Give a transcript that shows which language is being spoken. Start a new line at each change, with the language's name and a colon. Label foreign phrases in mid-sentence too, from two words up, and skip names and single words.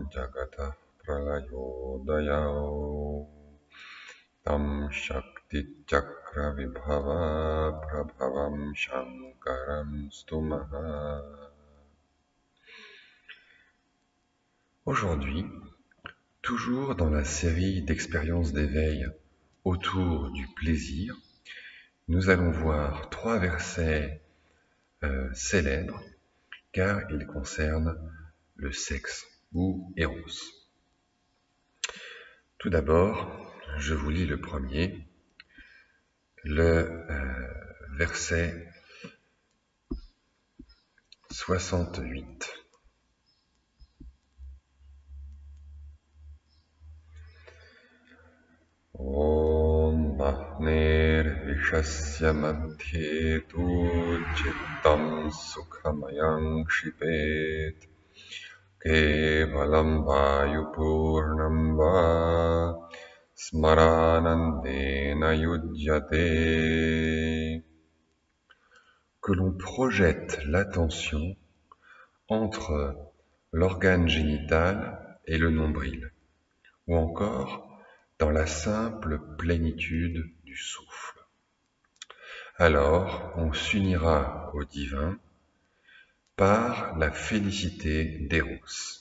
Sanskrit: jagatah pralayodayao tam shakti chakra vibhava prabhavam shankaram stumaha.
French: Aujourd'hui, toujours dans la série d'expériences d'éveil autour du plaisir, nous allons voir 3 versets célèbres car ils concernent le sexe ou Eros. Tout d'abord, je vous lis le premier, le verset 68.
Sanskrit: Om Mahner Vishasya Madhye Tu Chittam Sukhamayam Kshipet Kevalam Vayupurnam Va Smaranandena Yujyate.
French: Que l'on projette l'attention entre l'organe génital et le nombril, ou encore dans la simple plénitude du souffle. Alors on s'unira au divin par la félicité d'Eros.